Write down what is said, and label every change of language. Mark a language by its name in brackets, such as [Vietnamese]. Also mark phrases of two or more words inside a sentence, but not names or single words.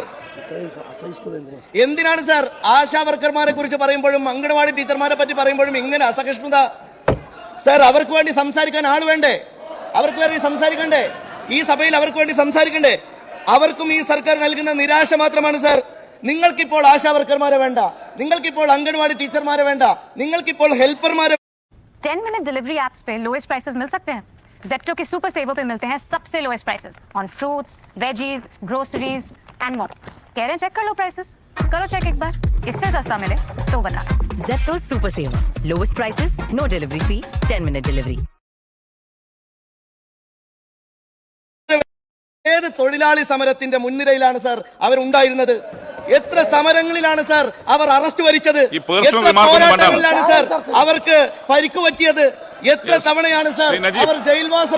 [Malayalam] എന്തിനാണ് സാർ ആശാ വർക്കർമാരെ കുറിച്ച് പറയുമ്പോഴും അംഗനവാടി ടീച്ചർമാരെ പറ്റി പറയുമ്പോഴും ഇങ്ങനെ അസഹിഷ്ണുത? സാർ, അവർക്ക് വേണ്ടി സംസാരിക്കാൻ ആൾ വേണ്ടേ? അവർക്ക് വേണ്ടി സംസാരിക്കണ്ടേ? ഈ സഭയിൽ അവർക്ക് വേണ്ടി സംസാരിക്കണ്ടേ? അവർക്കും ഈ സർക്കാർ നൽകുന്ന നിരാശ മാത്രമാണ് സാർ. നിങ്ങൾക്കിപ്പോൾ ആശാ വർക്കർമാരെ വേണ്ട, നിങ്ങൾക്കിപ്പോൾ അംഗനവാടി ടീച്ചർമാരെ വേണ്ട, നിങ്ങൾക്കിപ്പോൾ हेल्परമാരെ [English] 10-minute delivery apps [Hindi] पे [English] lowest prices [Hindi] मिल सकते हैं। जेप्टो के सुपर सेवर पे मिलते हैं सबसे [English] lowest prices on fruits, veggies, groceries and more. [Hindi] कह रहे हैं चेक कर लो प्राइसेस, करो चेक एक बार, इससे सस्ता मिले तो बता। [English] Zepto Super Saver. Lowest prices, no delivery fee, 10-minute delivery. [Malayalam] ഏത് തൊഴിലാളി സമരത്തിന്റെ മുൻനിരയിലാണ് സാർ അവരുണ്ടായിരുന്നത്? എത്ര സമരങ്ങളിലാണ് സാർ അവർ അറസ്റ്റ് വരിച്ചത്? ഈ personal എത്ര remark ഒന്നും പോരാട്ടങ്ങളിലാണ് സാർ അവർക്ക് പരിക്ക് പറ്റിയത്? എത്ര തവണയാണ് സാർ അവർ ജയിൽവാസം?